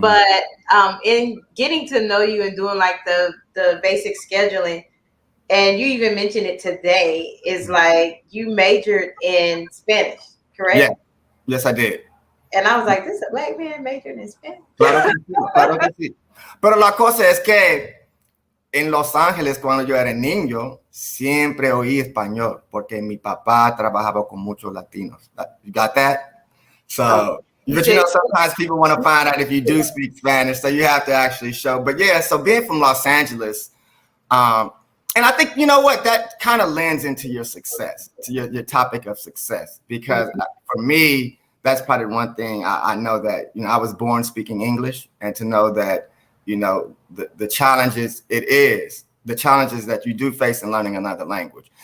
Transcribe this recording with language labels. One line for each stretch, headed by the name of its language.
English: But in getting to know you and doing like the basic scheduling, and you even mentioned it today, is like you majored in Spanish, correct? Yeah. Yes, I did. And I was like, this is a Black man majoring in Spanish.
Spanish: Claro que sí. Pero la cosa es que en Los Ángeles, cuando yo era niño, siempre oí español, porque mi papá trabajaba con muchos latinos.
English: You got that? So, but sometimes people want to find out if you do speak Spanish, so you have to actually show. But yeah, so being from Los Angeles, and I think, you know what, that kind of lends into your success, to your topic of success, because for me, that's probably one thing I know that, I was born speaking English, and to know that, the challenges the challenges that you do face in learning another language.